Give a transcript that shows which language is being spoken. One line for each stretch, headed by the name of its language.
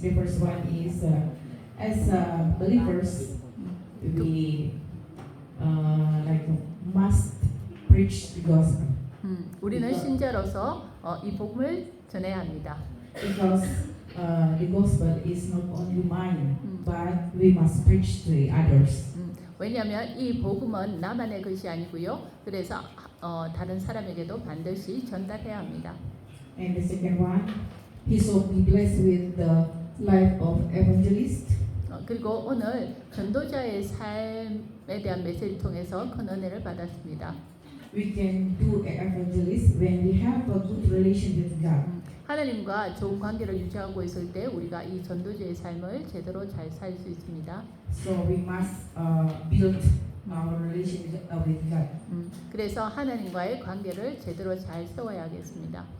English: The first one is as believers, we like must preach the gospel.
Korean: 우리는 신자로서 이 복음을 전해야 합니다.
English: Because the gospel is not only mine, but we must preach to the others.
Korean: 왜냐하면 이 복음은 나만의 것이 아니고요. 그래서 다른 사람에게도 반드시 전달해야 합니다.
English: And the second one, he shall be blessed with the life of evangelist.
Korean: 그리고 오늘 전도자의 삶에 대한 메시지를 통해서 큰 은혜를 받았습니다.
English: we can do evangelist when we have a good relation with God.
Korean: 하나님과 좋은 관계를 유지하고 있을 때 우리가 이 전도자의 삶을 제대로 잘 살 수 있습니다.
English: So we must build our relation with God.
Korean: 그래서 하나님과의 관계를 제대로 잘 세워야겠습니다.